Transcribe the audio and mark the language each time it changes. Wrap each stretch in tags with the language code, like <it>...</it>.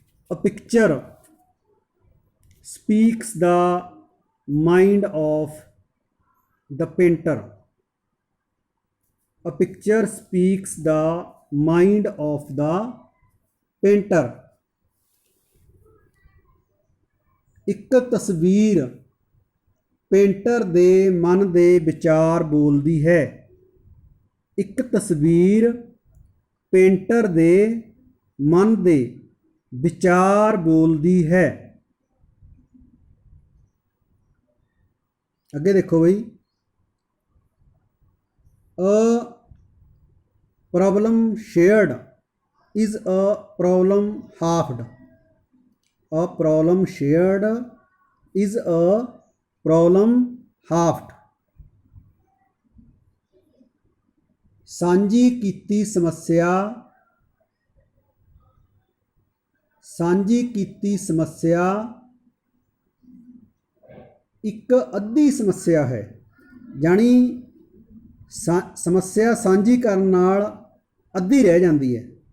<en>A picture speaks the mind of the painter. A picture speaks the mind of the painter.</en> <pa>ਇੱਕ ਤਸਵੀਰ painter ਦੇ ਮਨ ਦੇ ਵਿਚਾਰ ਬੋਲਦੀ ਹੈ। ਇੱਕ ਤਸਵੀਰ ਪੇਂਟਰ ਦੇ ਮਨ ਦੇ ਵਿਚਾਰ ਬੋਲਦੀ ਹੈ। ਅੱਗੇ ਦੇਖੋ ਬਈ,</pa> <en>a problem shared is a problem halved. A problem shared is a problem halved.</en> <pa>ਸਾਂਝੀ ਕੀਤੀ ਸਮੱਸਿਆ, ਸਾਂਝੀ ਕੀਤੀ ਸਮੱਸਿਆ ਇੱਕ ਅੱਧੀ ਸਮੱਸਿਆ ਹੈ। ਜਾਣੀ ਸਮੱਸਿਆ ਸਾਂਝੀ ਕਰਨ ਨਾਲ ਅੱਧੀ ਰਹਿ ਜਾਂਦੀ ਹੈ।</pa>